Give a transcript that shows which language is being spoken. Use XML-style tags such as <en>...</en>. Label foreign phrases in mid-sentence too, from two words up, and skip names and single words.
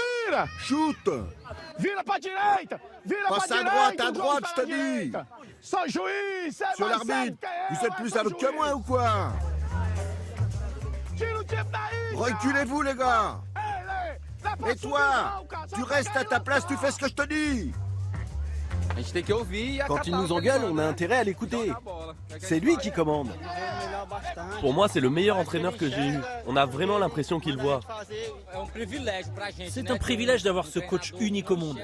<pt>Vira!</pt> <en>Shoot!</en> <pt>Vira pra direita! Vira</pt> <fr>Passe</fr> <pt>pra</pt> <fr>à</fr> <pt>direita!</pt> <fr>droite, je te dis!</fr> <pt>Direita. Sou juiz! Cê</pt> <fr>Sur</fr> <pt>vai</pt> <fr>l'arbitre,</fr> <pt>ser</pt> <fr>vous êtes plus aveugle que moi ou quoi?</fr> <pt>Tira o time daí!</pt> <fr>Reculez-vous, les gars!</fr> <pt>Ele! Dá pra</pt> <fr>Et toi?</fr> <pt>subir, não,</pt> <fr>Tu restes à ta place, tu fais ce que je te dis! Quand il nous engueule, on a intérêt à l'écouter. C'est lui qui commande. Pour moi, c'est le meilleur entraîneur que j'ai eu. On a vraiment l'impression qu'il voit. C'est un privilège d'avoir ce coach unique au monde.</fr>